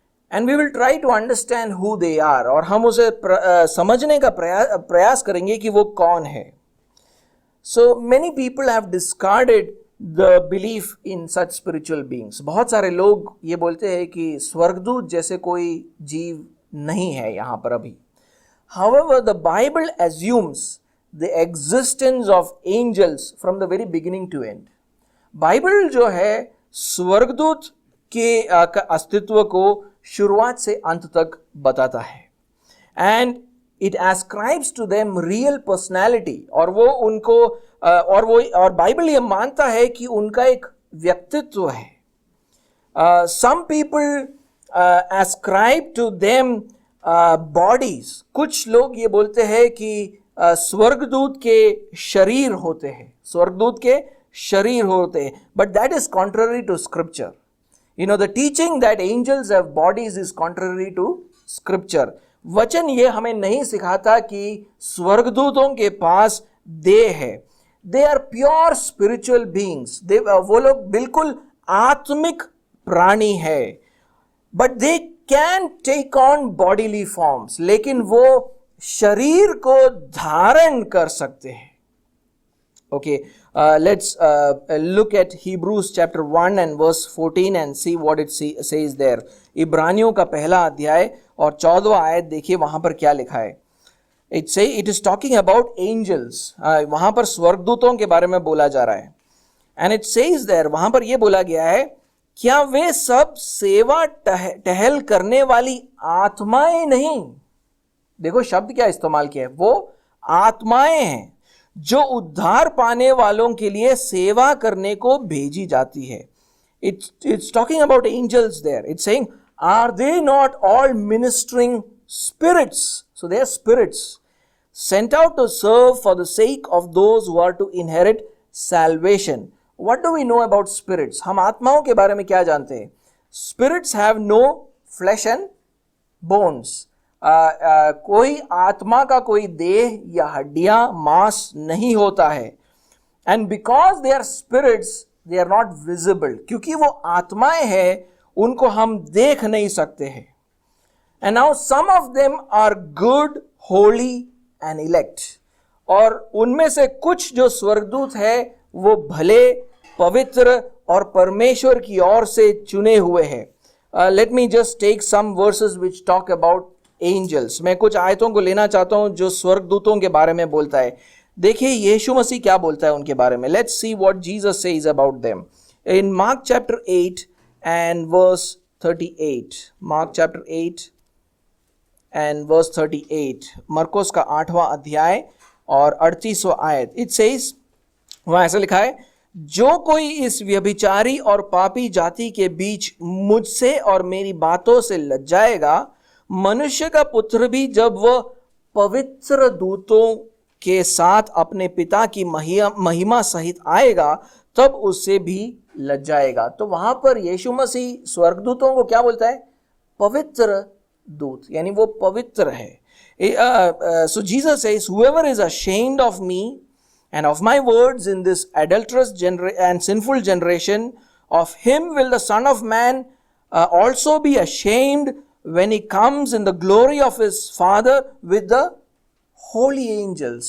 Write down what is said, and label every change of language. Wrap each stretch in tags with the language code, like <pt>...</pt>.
<en>And we will try to understand who they are.</en> <hi>और हम उसे समझने का प्रयास करेंगे कि वो कौन है.</hi> <en>So many people have discarded the belief in such spiritual beings.</en> <hi>बहुत सारे लोग ये बोलते हैं कि स्वर्गदूत जैसे कोई जीव नहीं है यहाँ पर अभी.</hi> <en>However, the Bible assumes the existence of angels from the very beginning to end.</en> <hi>Bible जो है स्वर्गदूत के अस्तित्व को शुरुआत से अंत तक बताता है.</hi> <en>And it ascribes to them real personality.</en> <hi>और वो उनको और बाइबल ये मानता है कि उनका एक व्यक्तित्व है.</hi> <en>Some people ascribe to them bodies.</en> <hi>कुछ लोग ये बोलते हैं कि स्वर्गदूत के शरीर होते हैं, स्वर्गदूत के शरीर होते हैं.</hi> <en>But that is contrary to scripture. The teaching that angels have bodies is contrary to scripture.</en> <hi>वचन ये हमें नहीं सिखाता कि स्वर्गदूतों के पास देह है.</hi> <en>They are pure spiritual beings.</en> <hi>वो लोग बिल्कुल आत्मिक प्राणी है.</hi> <en>But they can take on bodily forms.</en> <hi>लेकिन वो शरीर को धारण कर सकते हैं.</hi> <en>Okay, let's look at Hebrews chapter 1 and verse 14 and see what it says there.</en> <hi>इब्रानियों का पहला अध्याय और 14वां आयत देखिए वहां पर क्या लिखा है.</hi> <en>it is talking about angels.</en> <hi>वहां पर स्वर्गदूतों के बारे में बोला जा रहा है.</hi> <en>And it says there,</en> <hi>वहां पर यह बोला गया है, क्या वे सब सेवा टहल करने वाली आत्माएं नहीं? देखो शब्द क्या इस्तेमाल किया है, वो आत्माएं हैं जो उद्धार पाने वालों के लिए सेवा करने को भेजी जाती है.</hi> <en>It's talking about angels there. It's saying, are they not all ministering spirits? So they are spirits sent out to serve for the sake of those who are to inherit salvation. What do we know about spirits?</en> <hi>हम आत्माओं के बारे में क्या जानते हैं?</hi> <en>Spirits have no flesh and bones.</en> <hi>कोई आत्मा का कोई देह या हड्डियां मांस नहीं होता है.</hi> <en>And because they are spirits, they are not visible.</en> <hi>क्योंकि वो आत्माएं हैं, उनको हम देख नहीं सकते हैं.</hi> <en>And now some of them are good, holy and elect.</en> <hi>और उनमें से कुछ जो स्वर्गदूत है वो भले, पवित्र और परमेश्वर की ओर से चुने हुए हैं.</hi> <en>Let me just take some verses which talk about angels.</en> <hi>मैं कुछ आयतों को लेना चाहता हूं जो स्वर्गदूतों के बारे में बोलता है. देखिए यीशु मसीह क्या बोलता है उनके बारे में.</hi> <en>Let's see what Jesus says about them. In Mark chapter 8 and verse 38. Mark chapter 8 and verse 38.</en> <hi>मरकुस का 8वां अध्याय और 38वां आयत.</hi> <en>It says,</en> <hi>वहां ऐसा लिखा है, जो कोई इस व्यभिचारी और पापी जाति के बीच मुझसे और मेरी बातों से लज्जाएगा, मनुष्य का पुत्र भी जब वह पवित्र दूतों के साथ अपने पिता की महिमा सहित आएगा, तब उससे भी लज्जाएगा. तो वहां पर यीशु मसीह स्वर्गदूतों को क्या बोलता है? पवित्र दूत, यानी वो पवित्र है.</hi> <en>So Jesus says, whoever is ashamed of me and of my words in this adulterous and sinful generation, of him will the Son of Man also be ashamed when he comes in the glory of his Father with the holy angels.</en>